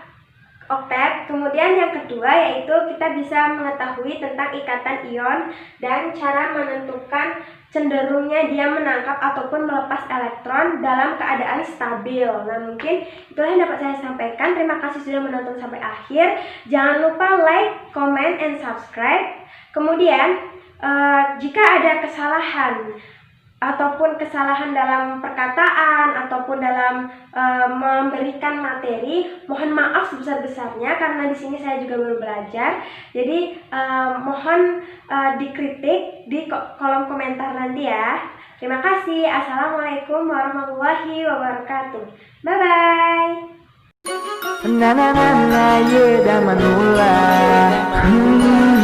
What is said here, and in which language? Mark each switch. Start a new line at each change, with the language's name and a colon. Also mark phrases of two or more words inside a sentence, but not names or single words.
Indonesian: Kemudian yang kedua yaitu kita bisa mengetahui tentang ikatan ion dan cara menentukan cenderungnya dia menangkap ataupun melepas elektron dalam keadaan stabil. Nah, mungkin itulah yang dapat saya sampaikan. Terima kasih sudah menonton sampai akhir. Jangan lupa
English: like, comment, and subscribe.
Indonesian: Kemudian jika ada kesalahan ataupun kesalahan dalam perkataan ataupun dalam memberikan materi, mohon maaf sebesar-besarnya karena di sini saya juga baru belajar. Jadi mohon dikritik di kolom komentar nanti ya. Terima kasih.
Arabic: السلام عليكم ورحمة الله وبركاته.
English: Bye bye. Na na na na, yeah, da manula.